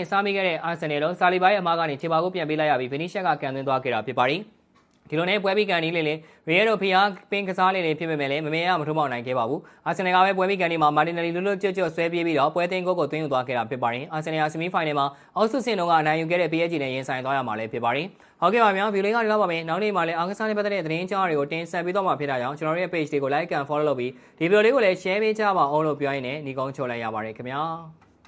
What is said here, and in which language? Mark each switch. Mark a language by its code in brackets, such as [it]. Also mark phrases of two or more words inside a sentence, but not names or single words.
[my] စားမိခဲ့တဲ့အာဆင်နယ်လုံးဆာလီဘိုင်အမားကနေခြေပါကိုပြန်ပေးလိုက်ရပြီးဗီနီရှက်ကကန်သွင်းသွားခဲ့တာဖြစ်ပါတယ်ဒီလိုနဲ့ပွဲပြီးကန်ဒီလေးလေးရီယယ်တို့ဖီယာပင်ကစားလေးဖြစ်ပေမဲ့လည်းမမေရမထိုးပေါက်နိုင်ခဲ့ပါဘူးအာဆင်နယ်ကပဲပွဲပြီးကန်ဒီမှာမာတင်နယ်လီလွတ်လွတ်ကျွတ်ကျွတ်ဆွဲပြေးပြီးတော့ပွဲသိမ်းကိုသွင်းယူသွားခဲ့တာဖြစ်ပါတယ်အာဆင်နယ်ဆီမီဖိုင်နယ်မှာအောက်ဆုစင်တော့ကအနိုင်ယူခဲ့တဲ့ PSG နဲ့ရင်ဆိုင်သွားရမှာလည်းဖြစ်ပါတယ်ဟုတ်ကဲ့ပါဗျာဗီဒီယိုလေးကဒီလောက်ပါပဲနောက်နေ့မှာလည်းအားကစားနဲ့ပတ်သက်တဲ့သတင်းကြောင်းတွေကိုတင်ဆက်ပေးတော့မှာဖြစ်တာကြောင့်ကျွန်တော်တို့ရဲ့ page တွေကို [en] like and follow [my] လုပ်ပြီးဒီဗီဒီယိုလေးကိုလည်း share ပေးကြပါအောင်လို့ပြောရင်းနဲ့ညီကုန်းချိုလိုက်ရပါတယ်ခင်ဗျာ